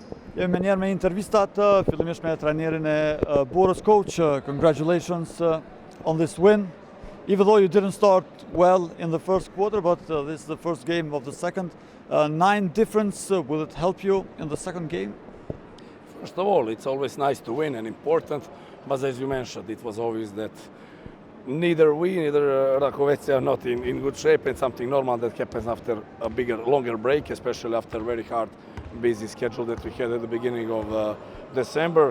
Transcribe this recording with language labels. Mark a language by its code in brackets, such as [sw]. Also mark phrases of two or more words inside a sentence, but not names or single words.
[sq] Jemi menjerë me intervistat, fillimisht me trajnerin e Borës. [en] Coach, congratulations on this win. Even though you didn't start well in the first quarter, but this is the first game of the second. 9 difference, will it help you in the second game? First of all, it's always nice to win and important, but as you mentioned, it was obvious that neither we, neither Rakovice are not in good shape, and something normal that happens after a longer break, especially after a very hard, busy schedule that we had at the beginning of December.